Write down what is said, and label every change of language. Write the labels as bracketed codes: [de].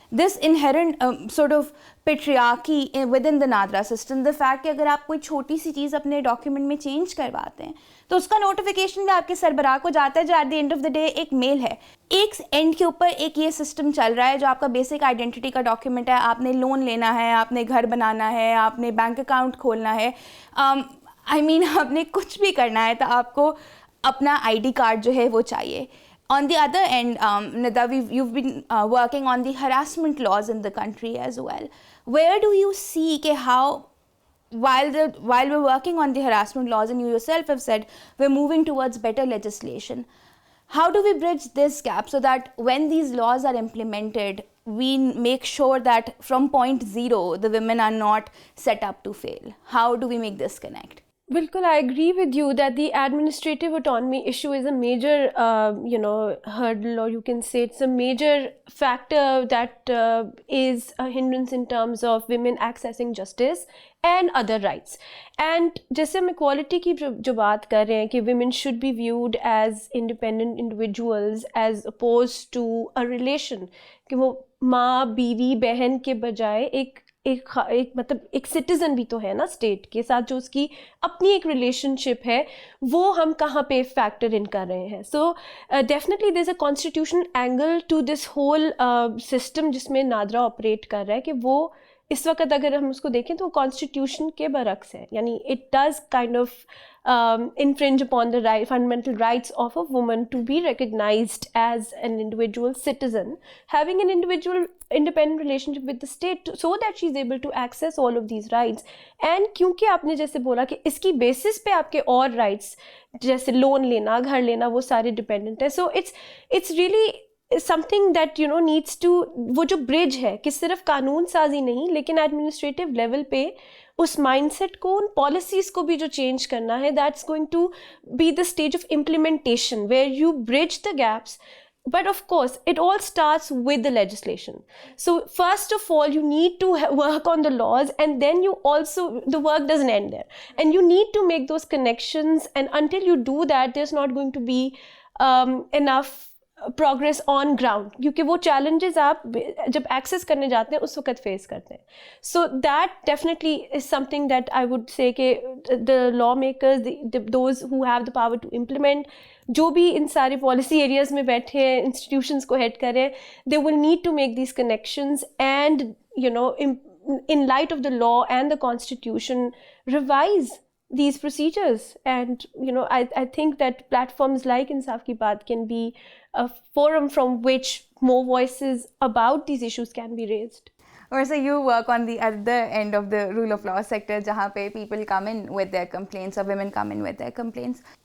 [en] this inherent sort of patriarchy within the NADRA system, [ur] the fact کہ اگر آپ کوئی چھوٹی سی چیز اپنے ڈاکیومنٹ میں چینج کرواتے ہیں تو اس کا نوٹیفیکیشن بھی آپ کے سربراہ کو جاتا ہے, جو [en] at the end of the day [ur] ایک میل ہے. ایک اینڈ کے اوپر ایک یہ سسٹم چل رہا ہے جو آپ کا بیسک آئیڈینٹی کا ڈاکیومنٹ ہے. آپ نے لون لینا ہے, آپ نے گھر بنانا ہے, آپ نے بینک اکاؤنٹ کھولنا ہے, [en] I mean [ur] آپ نے کچھ بھی کرنا ہے تو آپ کو اپنا آئی ڈی کارڈ جو ہے وہ چاہیے. [en] On the other end, Nida, you've been working on the harassment laws in the country as well. Where do you see how, while we're working on the harassment laws, and you yourself have said we're moving towards better legislation, how do we bridge this gap so that when these laws are implemented, we make sure that from point zero, the women are not set up to fail? How do we make this connect? [ur] بالکل, [en] I agree with you that the administrative autonomy issue is a major, hurdle, or you can say it's a major factor that is a hindrance in terms of women accessing justice and other rights. [ur] And جیسے ہم equality کی جو بات کر رہے ہیں کہ [en] women should be viewed as independent individuals as opposed to a relation, [ur] کہ وہ ماں, بیوی, بہن کے بجائے ایک مطلب ایک سٹیزن بھی تو ہے نا اسٹیٹ کے ساتھ, جو اس کی اپنی ایک ریلیشن شپ ہے, وہ ہم کہاں پہ فیکٹر ان کر رہے ہیں. [en] so definitely there is a constitutional angle to this whole system [ur] جس میں نادرا آپریٹ کر رہا ہے, کہ وہ اس وقت اگر ہم اس کو دیکھیں تو کانسٹیٹیوشن کے برعکس ہے. یعنی [en] It does kind of infringe upon the fundamental rights of a woman to be recognized as an individual citizen, having an independent relationship with the state so that she is able to access all of these rights. [ur] And کیونکہ آپ نے جیسے بولا کہ اس کی basis پہ آپ کے اور رائٹس جیسے لون لینا, گھر لینا, وہ سارے ڈپینڈنٹ ہیں. [en] so it's really something that needs to, [ur] وہ جو برج ہے کہ صرف قانون سازی نہیں لیکن ایڈمنسٹریٹو لیول پہ اس مائنڈ سیٹ کو, ان پالیسیز کو بھی جو چینج کرنا ہے, [en] That's going to be the stage of implementation where you bridge the gaps. But of course, it all starts with the legislation. So first of all, you need to work on the laws, and then the work doesn't end there. And you need to make those connections, and until you do that, there's not going to be enough progress on ground, [ur] کیونکہ وہ challenges آپ جب access کرنے جاتے ہیں اس وقت face کرتے ہیں. [en] So that definitely is something that I would say کہ the lawmakers, those who have the power to implement, جو بھی ان سارے policy areas میں بیٹھے ہیں, انسٹیٹیوشنس کو ہیڈ کریں, they will need to make these connections and in light of the law and the constitution revise these procedures. And I think that platforms like Insaf Ki Baat can be a forum from which more voices about these issues can be raised. Or so you work on the other end of the rule of law sector, [ur] jahan pe [en] people come in with their complaints, or women come in with their complaints.